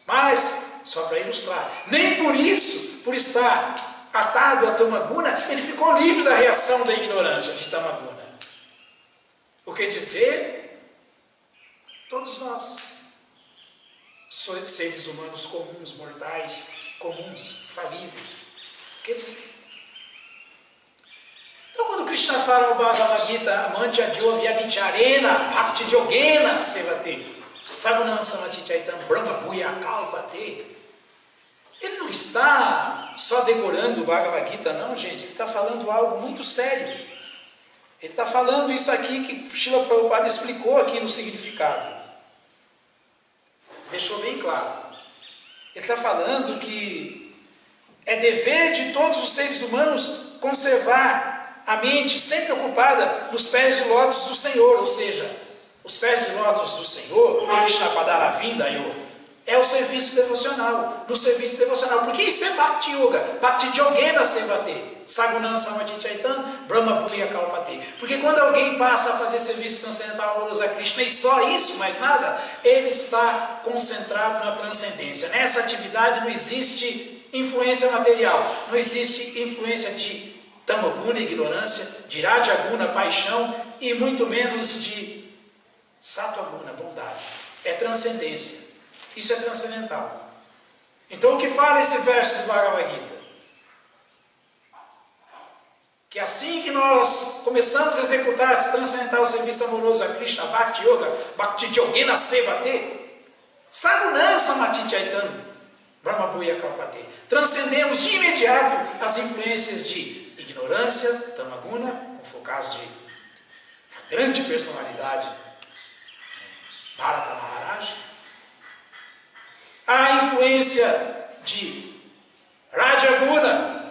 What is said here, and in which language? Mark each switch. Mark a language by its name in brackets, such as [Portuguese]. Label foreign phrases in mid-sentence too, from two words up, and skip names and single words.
[Portuguese] Mas, só para ilustrar, nem por isso, por estar atado a Tamaguna, ele ficou livre da reação da ignorância de Tamaguna. O que dizer? Todos nós, seres humanos comuns, mortais, comuns, falíveis. O que dizer? Então, quando Krishna fala no Bhagavad Gita, [Sanskrit] Mantya Vyabhicharena, Bhakti Yogena Sevate, Sagunam Samatichaitam Brahma Bhuya Kalpate, [Portuguese] ele não está só decorando o Bhagavad Gita, não, gente. Ele está falando algo muito sério. Ele está falando isso aqui que Srila Prabhupada explicou aqui no significado. Deixou bem claro. Ele está falando que é dever de todos os seres humanos conservar a mente sempre ocupada nos pés de lótus do Senhor, ou seja, os pés de lótus do Senhor, [Sanskrit] Krishna Padaravinda, [Portuguese] é o serviço devocional. No serviço devocional, porque isso é Bhakti Yoga, [Sanskrit] Bhakti Yogena Sevate, Sagunam Samatichaitam, Brahma Bhuya Kalpate. [Portuguese] Porque quando alguém passa a fazer serviço transcendental amoroso a Krishna, e só isso, mais nada, ele está concentrado na transcendência. Nessa atividade não existe influência material, não existe influência de Tamaguna, ignorância, de Rajaguna, paixão, e muito menos de Satvaguna, bondade. É transcendência. Isso é transcendental. Então o que fala esse verso do Bhagavad Gita? Que assim que nós começamos a executar esse transcendental serviço amoroso a Krishna, Bhakti Yoga, [Sanskrit] Bhakti Yogena Sevate, Sagunam Samatichaitam, Brahma Bhuya Kalpate, [Portuguese] transcendemos de imediato as influências de ignorância, Tamaguna, como foi o caso de uma grande personalidade, Bharata Maharaj, a influência de Rajaguna.